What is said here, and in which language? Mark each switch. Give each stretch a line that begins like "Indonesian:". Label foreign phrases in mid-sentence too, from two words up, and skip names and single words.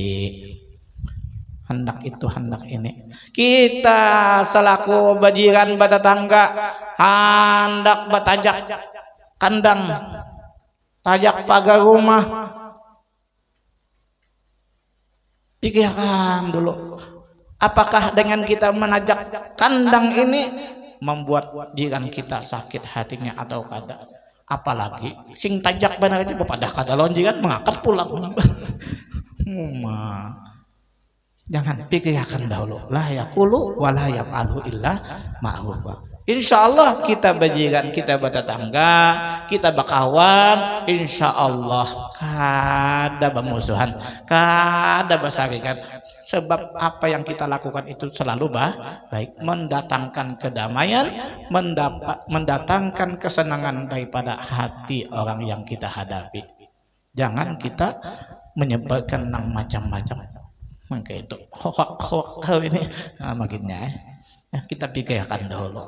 Banjar: Hendak itu hendak ini kita selaku bajiran batetangga hendak batajak kandang tajak pagar rumah, pikirkan dulu apakah dengan kita menajak kandang ini membuat jiran kita sakit hatinya atau kada. Apalagi sing tajak benar aja bepadah kada lawan jiran mengangkat pulang. Jangan pikirkan dahulu,
Arabic: لا يقول ولا يفعل إلا معروف. إن شاء الله
Banjar: kita bajikan, kita bertetangga, kita bakawan,
Arabic: إن شاء الله
Banjar: kada bermusuhan, kada bersaringan. Sebab apa yang kita lakukan itu selalu baik, mendatangkan kedamaian, mendatangkan kesenangan daripada hati orang yang kita hadapi. Jangan kita menyebarkan yang macam-macam. Maka itu hoak ini makinnya kita pikirkan dahulu.